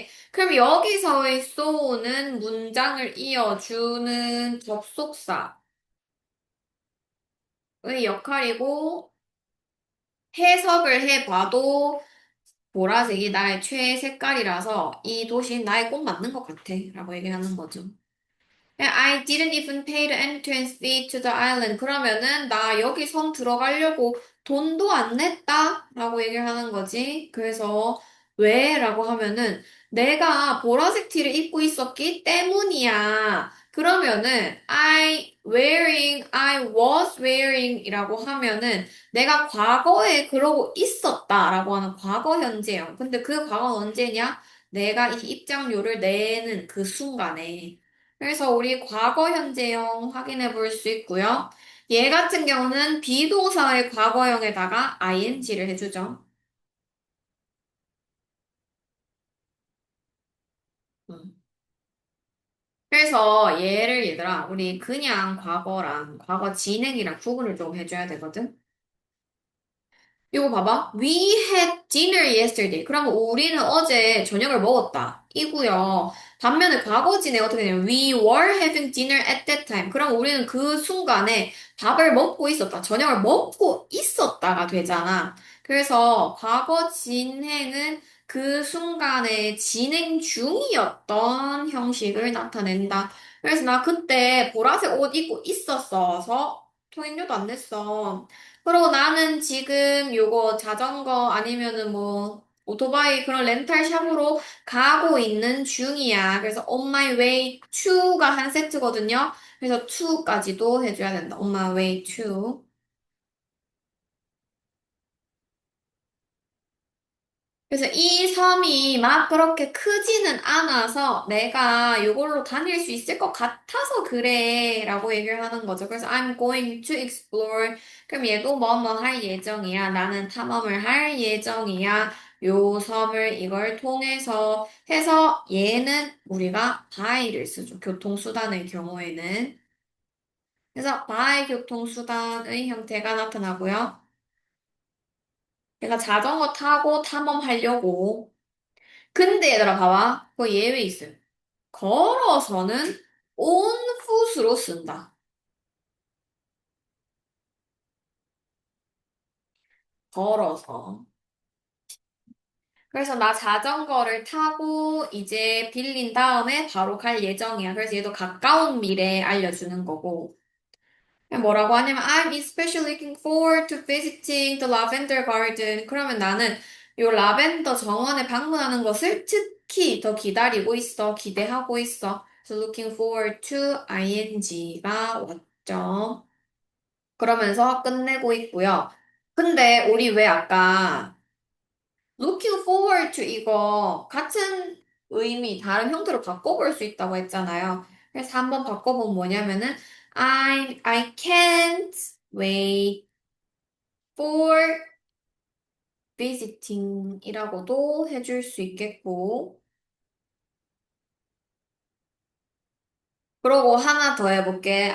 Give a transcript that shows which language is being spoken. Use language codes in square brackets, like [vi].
[ko] 그럼 여기서의 so는 문장을 이어주는 접속사의 역할이고 해석을 해봐도 보라색이 나의 최애 색깔이라서 이 도시는 나에 꼭 맞는 것 같아. 라고 얘기하는 거죠. [en] I didn't even pay the entrance fee to the island. [ko] 그러면은 나 여기 섬 들어가려고 돈도 안 냈다? 라고 얘기를 하는 거지. 그래서 왜? 라고 하면은 내가 보라색 티를 입고 있었기 때문이야. 그러면은 I was wearing 이라고 하면은 내가 과거에 그러고 있었다 라고 하는 과거 현재형. 근데 그 과거는 언제냐? 내가 이 입장료를 내는 그 순간에. 그래서 우리 과거 현재형 확인해 볼 수 있고요. 얘 같은 경우는 비동사의 과거형에다가 ing를 해주죠. 음. 그래서 얘를 얘들아, 우리 그냥 과거랑 과거 진행이랑 구분을 좀 해줘야 되거든. 이거 봐봐. [en] We had dinner yesterday. [ko] 그러면 우리는 어제 저녁을 먹었다. 이고요. [en] 반면에 과거 진행 어떻게 되냐면 We were having dinner at that time. [ko] 그럼 우리는 그 순간에 밥을 먹고 있었다. 저녁을 먹고 있었다가 되잖아. 그래서 과거 진행은 그 순간에 진행 중이었던 형식을 나타낸다. 그래서 나 그때 보라색 옷 입고 있었어서 통행료도 안 냈어. 그리고 나는 지금 요거 자전거 아니면은 뭐 오토바이 그런 렌탈 샵으로 가고 있는 중이야. 그래서 on my way to 가 한 세트거든요. 그래서 to까지도 해줘야 된다. [en] on my way to. [ko] 그래서 이 섬이 막 그렇게 크지는 않아서 내가 이걸로 다닐 수 있을 것 같아서 그래 라고 얘기를 하는 거죠. [en] 그래서 I'm going to explore. [ko] 그럼 얘도 뭐뭐 할 예정이야. 나는 탐험을 할 예정이야. 요 섬을 이걸 통해서 해서 얘는 우리가 by를 쓰죠. 교통수단의 경우에는. 그래서 by 교통수단의 형태가 나타나고요. 내가 자전거 타고 탐험하려고 근데 얘들아 봐봐. 그 예외 있어요. 걸어서는 on foot으로 쓴다. 걸어서. 그래서 나 자전거를 타고 이제 빌린 다음에 바로 갈 예정이야. 그래서 얘도 가까운 미래에 알려주는 거고. [en] 뭐라고 하냐면 I'm especially looking forward to visiting the lavender garden. [ko] 그러면 나는 요 라벤더 정원에 방문하는 것을 특히 더 기다리고 있어. 기대하고 있어. 그래서 looking forward to ing 가 왔죠. 그러면서 끝내고 있고요. 근데 우리 왜 아까 looking forward to 이거 같은 의미 다른 형태로 바꿔볼 수 있다고 했잖아요. 그래서 한번 바꿔보면 뭐냐면은 I can't wait for visiting 이라고도 해줄 수 있겠고 그러고 하나 더 해볼게.